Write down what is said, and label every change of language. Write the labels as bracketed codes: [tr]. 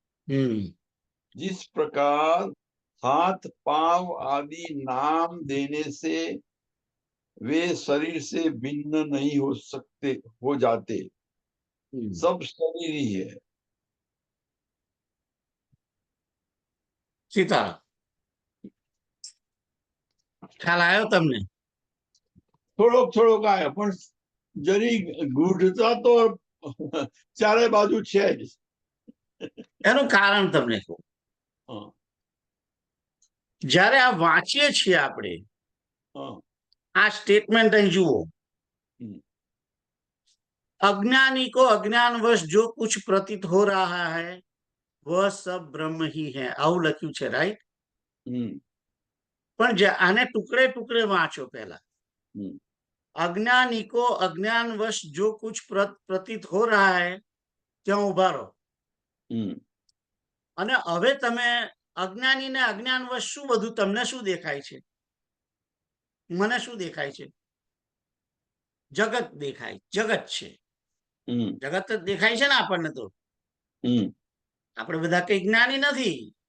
[hi] जिस प्रकार हाथ पांव आदि नाम देने से वे शरीर से भिन्न नहीं हो जाते, सब शरीर ही है। [gu] सीताराम, ખ્યાલ આવ્યો તમને? થોડોક આવ્યો, પણ જરી ગૂઢતા તો ચારે બાજુ છે જ. એનું કારણ તમને કહું. જ્યારે આ વાંચીએ છીએ આપણે, આ સ્ટેટમેન્ટ અહીં જુઓ, [hi] अज्ञानी को अज्ञानवश जो कुछ प्रतीत हो रहा है वह सब ब्रह्म ही है, [gu] આવું લખ્યું છે, રાઈટ? પણ આને ટુકડે ટુકડે વાંચો. પહેલા [hi] अज्ञानी को अज्ञानवश जो कुछ प्रतीत हो रहा है [gu] ત્યાં ઉભા રહો. અને હવે તમે અજ્ઞાની ને અજ્ઞાનવશ શું બધું તમને શું દેખાય છે? મને શું દેખાય છે? જગત દેખાય, જગત છે, હમ જગત જ દેખાય છે ને આપણને. તો હમ આપણે બધા કઈ જ્ઞાની નથી,